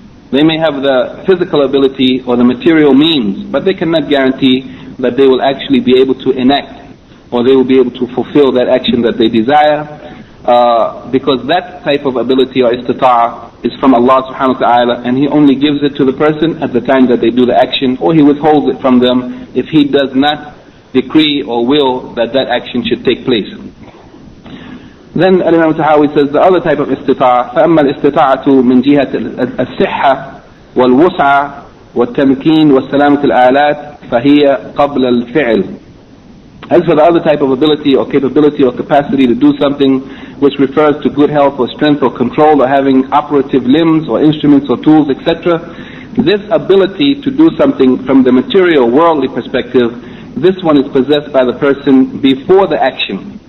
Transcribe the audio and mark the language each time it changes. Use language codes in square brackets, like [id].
[en] They may have the physical ability or the material means, but they cannot guarantee that they will actually be able to enact, or they will be able to fulfill that action that they desire, because that type of ability or istita'a is from Allah subhanahu wa ta'ala, and He only gives it to the person at the time that they do the action, or He withholds it from them if He does not decree or will that that action should take place. Then Imam Tahawi says the other type of istita'a, [ar] فَأَمَّا الْإِسْتِطَاعَةُ مِنْ جِهَةِ الصِّحَّةِ وَالْوُسْعَةِ وَالتَّمْكِينِ وَالسَّلَامَةِ الْآلَاتِ فَهِيَ قَبْلَ الْفِعْلِ. [en] As for the other type of ability or capability or capacity to do something which refers to good health or strength or control or having operative limbs or instruments or tools, etc., this ability to do something from the material worldly perspective, this one is possessed by the person before the action.